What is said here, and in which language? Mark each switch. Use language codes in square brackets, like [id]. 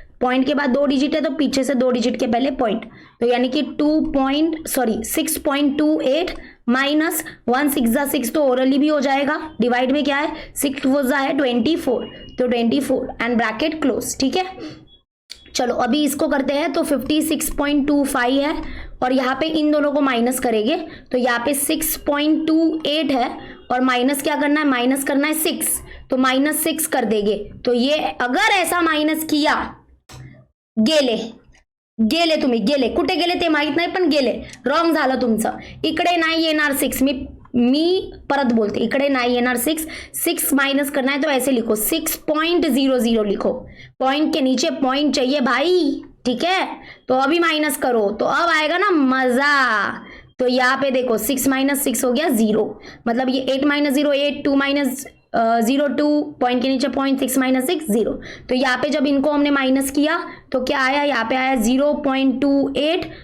[hi] Point के बाद 2 digit है, तो पीछे से 2 डिजिट के पहले पॉइंट, तो यानी कि 6.28 माइनस 1 6 ज़ा 6, तो ओरली भी हो जाएगा, डिवाइड में क्या है 6 4 ज़ा है 24, तो 24 एंड ब्रैकेट क्लोज। ठीक है, चलो अभी इसको करते हैं। तो 56.25 है, और यहाँ पे इन दोनों को माइनस करेंगे, तो यहाँ पे 6.28 है, और माइनस क्या करना है, माइनस करना है 6, तो -6 कर देंगे। तो ये अगर ऐसा माइनस किया, [mr] गेले तुम्ही गेले कुठे गेले ते माहित नाही, पण गेले, रॉंग झालं तुमचं, इकडे नाही येणार 6, मी परत बोलते, इकडे नाही येणार 6, [hi] 6 माइनस करना है, तो ऐसे लिखो 6.00 लिखो, पॉइंट के नीचे पॉइंट चाहिए भाई, ठीक है, तो अभी माइनस करो तो अब आएगा ना मजा। तो यहाँ पे देखो 6 माइनस 6 हो गया 0, मतलब ये 8 माइनस 0 8, 2 माइनस 0 2, पॉइंट के नीचे पॉइंट, 6 माइनस 6 0। तो यहाँ पे जब इनको हमने माइनस किया तो क्या आया, यहाँ पे आया 0.28।